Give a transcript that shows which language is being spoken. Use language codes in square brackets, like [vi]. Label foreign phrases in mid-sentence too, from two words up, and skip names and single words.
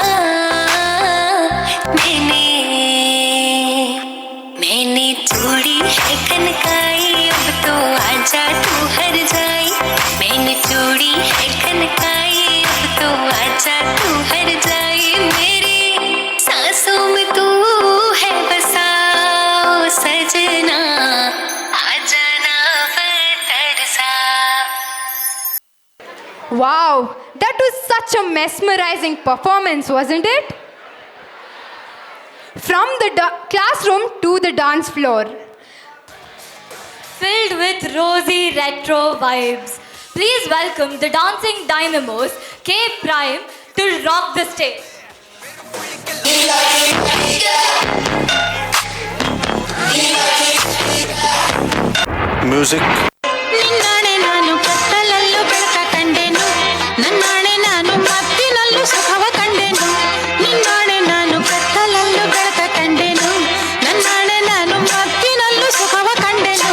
[hi] मैंने चूड़ी है कनकाई, अब तो आजा तू हर जाई। मैंने चूड़ी है कनकाई, अब तो आजा तू हर जाई। मेरी सांसों में तू है बसा ओ सजना, आ जाना तरसा। [en] Wow, that was such a mesmerizing performance, wasn't it? From the classroom to the dance floor. Filled with rosy retro vibes. Please welcome the dancing dynamos K Prime to rock the stage. Music. [kn] ನಿನ್ನಾಣೆ ನಾನು ಕತ್ತಲಲ್ಲೂ ಬೆಳಕ ಕಂಡೆನು, ನನ್ನಾಣೆ ನಾನು ಮತ್ತಿನಲ್ಲೂ ಸುಖವ ಕಂಡೆನು. ನಿನ್ನಾಣೆ ನಾನು ಕತ್ತಲಲ್ಲೂ ಬೆಳಕ ಕಂಡೆನು, ನನ್ನಾಣೆ ನಾನು ಮತ್ತಿನಲ್ಲೂ ಸುಖವ ಕಂಡೆನು.